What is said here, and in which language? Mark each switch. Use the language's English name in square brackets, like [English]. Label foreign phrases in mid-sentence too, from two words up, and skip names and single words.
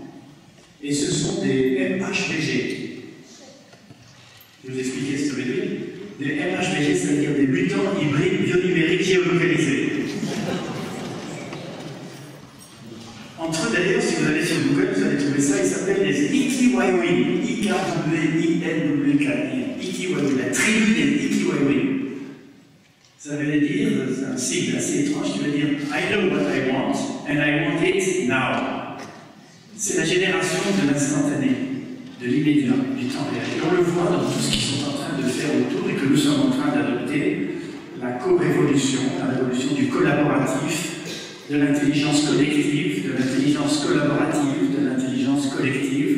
[French] Et ce sont des MHBG. Je vais vous expliquer ce que ça veut dire. Des MHBG, c'est-à-dire des mutants hybrides bionumériques géolocalisés. Entre eux, d'ailleurs, si vous allez sur Google, vous allez trouver ça, ils s'appellent les Ikiwaiwi. I-K-W-I-N-W-K. Ikiwaiwi, la tribu des Ikiwaiwi. Ça veut dire, c'est un sigle assez étrange qui veut dire [English] I know what I want and I want it now. [French] C'est la génération de l'instantané, de l'immédiat, du temps réel. Et on le voit dans tout ce qu'ils sont en train de faire autour et que nous sommes en train d'adopter, la co-révolution, la révolution du collaboratif, de l'intelligence collective, de l'intelligence collaborative, de l'intelligence collective.